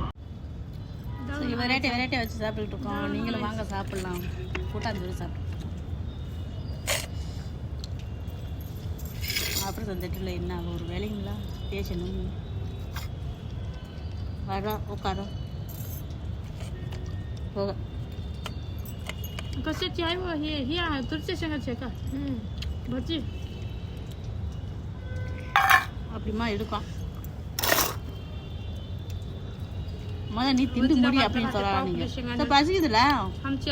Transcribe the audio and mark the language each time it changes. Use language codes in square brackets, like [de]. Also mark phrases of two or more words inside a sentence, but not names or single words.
[ta] வெரைட்டியாக வச்சு சாப்பிட்டுக்கிட்டு இருக்கோம். நீங்களும் வாங்க சாப்பிட்லாம். கூட்டாஞ்சோறு சாப்பிட்டு அப்புறம் சந்திட்டில் என்ன ஒரு வேலைங்களா பேசணும். வர உட்கார போக [mr] कशाची आहे व ही आहे तुरच्या शेंगाची आहे का भजी [ta] அப்படிமா எடுக்கும். முதல்ல நீ திண்டு முடி அப்படின்னு சொல்லலாம். நீங்கள் பசிக்குதுல்ல.